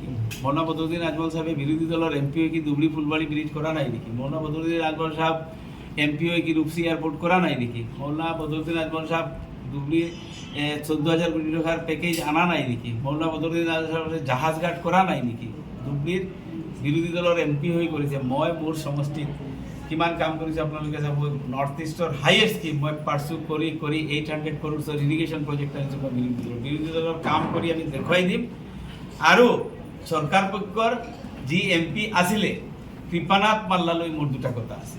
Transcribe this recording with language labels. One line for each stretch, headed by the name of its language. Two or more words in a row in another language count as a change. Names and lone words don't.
Bangla: মৌলানা বদরুদ্দিন আজমল সাহেব বিরোধী দলের এমপি হয়ে কি দুবলি ফুলবাড়ি ব্রিজ করা নাই নাকি? মৌলানা বদরুদ্দিন আজমল সাহেব এমপি হয়ে কি রূপসী এয়ারপোর্ট করা নাই নাকি? মৌলানা বদরুদ্দিন আজমল সাহেব দুবলি 14,000 কোটি টাকার প্যাকেজ আনা নাই নাকি? মৌলানা বদরুদ্দিন আজমল সাহেব জাহাজঘাট করা নাই নাকি?
Assamese: দুবলির বিৰোধী দলৰ এমপি হৈ কৰিছে। মই মোৰ সমষ্টিত কিমান কাম কৰিছোঁ আপোনালোকে চাব। নৰ্থ ইষ্টৰ
English: highest scheme
Assamese: মই পাৰ্চু কৰি 800 crores
English: irrigation project
Assamese: আনিছোঁ মই বিৰোধী দলৰ কাম কৰি আমি দেখুৱাই দিম। আৰু চৰকাৰ পক্ষৰ যি এমপি আছিলে কৃপানাথ মাল্লালৈ মোৰ দুটা কথা আছে।